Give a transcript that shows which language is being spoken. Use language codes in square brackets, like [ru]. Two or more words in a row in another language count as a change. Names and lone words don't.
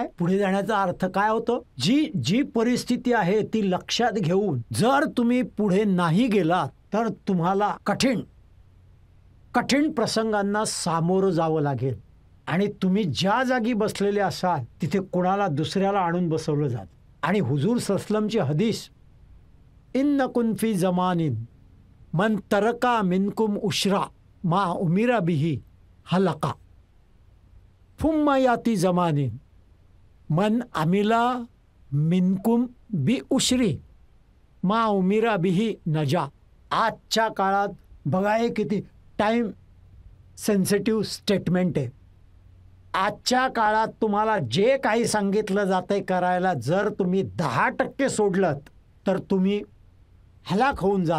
[mr] पुढे जाण्याचा अर्थ काय होतो? जी परिस्थिती आहे ती लक्षात घेऊन जर तुम्ही पुढे नाही गेलात तर तुम्हाला कठीण प्रसंगांना सामोरं जावं लागेल आणि तुम्ही ज्या जागी बसलेले असाल तिथे कोणाला दुसऱ्याला आणून बसवलं जात. आणि हुजूर सल्लमची हदीस, [ar] إنكم في زمان من ترك منكم عشر ما أمر به هلك ثم يأتي زمان من عمل منكم بعشر ما أمر به نجا. [mr] आजच्या काळात बघा हे किती [en] time sensitive statement [mr] आहे. आजच्या काळात तुम्हाला जे काही सांगितलं जातंय करायला जर तुम्ही 10% सोडलत तर तुम्ही हलाक होऊन जाल.